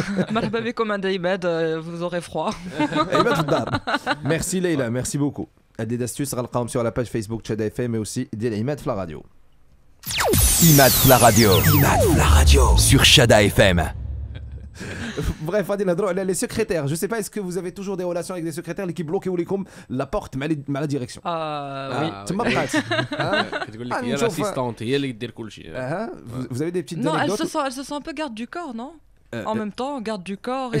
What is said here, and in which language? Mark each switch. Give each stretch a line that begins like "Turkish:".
Arabic: مرحبا بكم عند عماد,
French: vous aurez froid.
Arabic: عماد في الدار.
French: Merci Leïla, merci beaucoup. Des astuces
Arabic: غنلقاهم
French: sur la page Facebook Chada FM mais aussi
Arabic: ديال عماد في
French: la radio. Imad Fla Radio. Imad Fla Radio sur Chada FM. Bref, on va parler les secrétaires. Je sais pas, est-ce que vous avez toujours des relations avec des secrétaires qui bloquent la porte مع la direction? Oui.
Arabic: تما بقات. كتقول لك هي l'assistante هي اللي كدير كل شيء.
French: Vous avez des petites anecdotes? Non, elle se sent un peu garde du corps, non? En même temps, garde du corps et